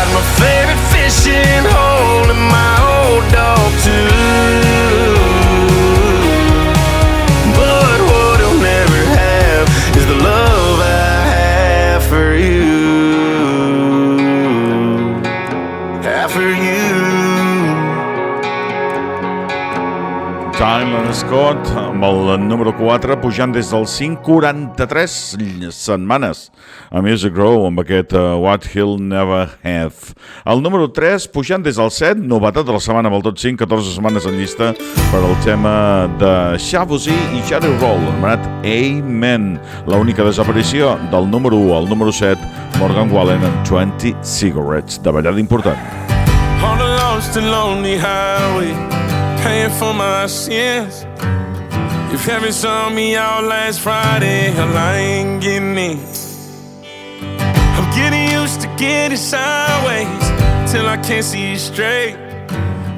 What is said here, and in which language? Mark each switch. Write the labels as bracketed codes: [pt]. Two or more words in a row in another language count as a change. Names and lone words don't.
[en] My favorite fishing hole and my old dog too. But what he'll never have is the love I have for you. Have for you. [ca] Tellin Scott amb el número 4 pujant des dels 5,43 setmanes a Music Row amb aquest What He'll Never Have. El número 3 pujant des del 7, novetat de la setmana amb el top 5, 14 setmanes en llista per al tema de Shaboozey i Jerry Roll, anomenat Amen. L'única desaparició del número 1 al número 7, Morgan Wallen amb 20 Cigarettes, de ballada important. [en] On a lost and lonely highway, paying for my sins. If heaven saw me out last Friday, hell, I ain't getting in. I'm getting used to getting sideways till I can't see straight.